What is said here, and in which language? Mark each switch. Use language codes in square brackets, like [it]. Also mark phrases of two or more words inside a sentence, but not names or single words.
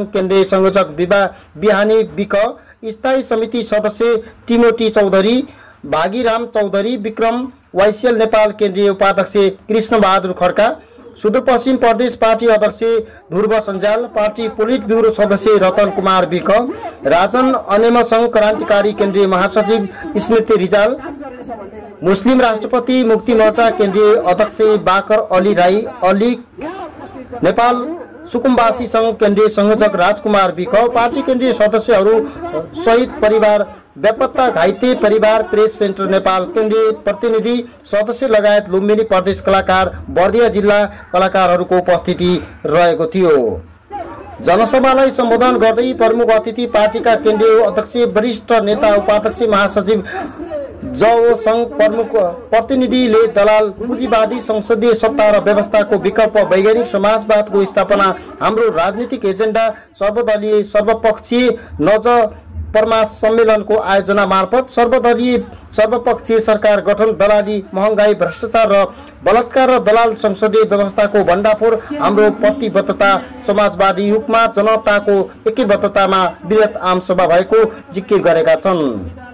[ne] केन्द्रीय संयोजक बिहानी विक, स्थायी समिति सदस्य टिमोटी चौधरी, भागीराम चौधरी, विक्रम वाइसियल नेपाल केन्द्रीय उपाध्यक्ष कृष्ण बहादुर खड्का, सुदूरपश्चिम प्रदेश पार्टी अध्यक्ष ध्रुव सञ्जाल, पार्टी पोलिट ब्युरो सदस्य रतन कुमार विक, राजन अनेमसङ्घ क्रान्तिकारी केन्द्रीय महासचिव स्मृति रिजाल, मुस्लिम राष्ट्रपति मुक्ति मोर्चा केन्द्रीय अध्यक्ष बाकर अली राई, अली नेपाल सुकुम्बासी संघ केन्द्रीय संयोजक राजकुमार विक, पार्टी केन्द्रीय सदस्यहरू शहीद परिवार, बेपत्ता घाइते परिवार, प्रेस सेन्टर नेपाल केन्द्रीय प्रतिनिधि सदस्य लगायत लुम्बिनी प्रदेश कलाकार, बर्दिया जिल्ला कलाकारहरूको उपस्थिति रहेको थियो। जनसभालाई सम्बोधन गर्दै प्रमुख अतिथि पार्टीका केन्द्रीय अध्यक्ष, वरिष्ठ नेता, उपाध्यक्ष, महासचिव जओ संघ प्रमुख प्रतिनिधिले दलाल पुँजीवादी संसदीय सत्ता र व्यवस्थाको विकल्प वैज्ञानिक समाजवादको स्थापना, हाम्रो राजनीतिक एजेन्डा, सर्वदलीय सर्वपक्षीय नज परमास सम्मेलनको आयोजना मार्फत सर्वदलीय सर्वपक्षीय सरकार गठन, दलाली, महँगाई, भ्रष्टाचार र बलात्कार र दलाल संसदीय व्यवस्थाको भण्डाफोर, हाम्रो प्रतिबद्धता, समाजवादी युगमा जनताको एकीबद्धतामा वृहत आमसभा भएको जिकिर गरेका छन्।